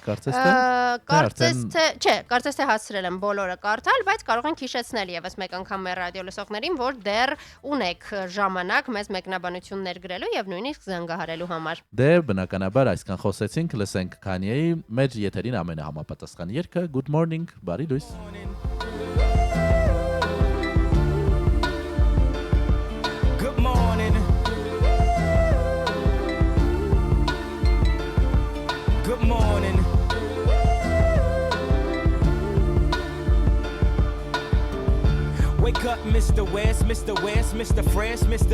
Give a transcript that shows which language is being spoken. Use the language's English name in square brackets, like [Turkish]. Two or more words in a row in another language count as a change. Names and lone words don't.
[Armenian] կարծես թե հասցրել եմ բոլորը կարդալ, բայց կարող ենք հիշեցնել եւս մեկ անգամ մեր ռադիո լսողներին, որ դեռ ունեք ժամանակ մեզ մեկնաբանություններ գրելու եւ նույնիսկ զանգահարելու համար։ Դե բնականաբար այսքան խոսեցինք, լսենք Քանիեի մեր եթերին ամենահամապատասխան երգը Good Morning, բարի լույս։ [English] Good morning. Good morning. Wake up, Mr. West, Mr. West, Mr. Fresh, Mr.